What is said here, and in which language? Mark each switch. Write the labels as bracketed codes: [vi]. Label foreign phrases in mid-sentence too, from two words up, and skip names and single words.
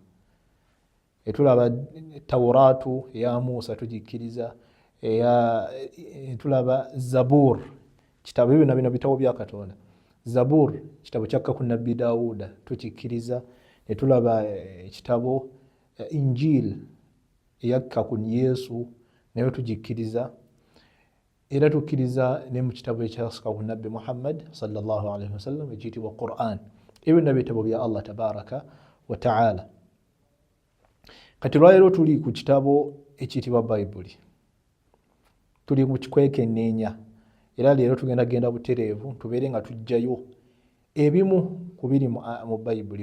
[lg] Tulaba Tawraatu eya Musa tugikkiriza, tulaba Zabuur, kitabo byonna bino bitabo bya Katonda. Zabuur kitabo kyakka ku nabbi Daawuda tukikkiriza, ne tulaba ekitabo Injil eyakka ku Yesu nayo tugikkiriza, era tukkiriza ne mu kitabo ekyasooka ku nabbi Muhammad [ar] sallallahu alaihi wasallam [lg] ekiyitibwa Qur'an. Ebyo byonna bitabo bya Allah [ar] tabaraka wa ta'ala. [lg] Kati lwaleero tuli ku kitabo ekiyitibwa Bayibuli, tuli mu kikwekenneenya, era leero tugenda butereevu tubeere nga tujjayo ebimu ku biri mu Bayibuli.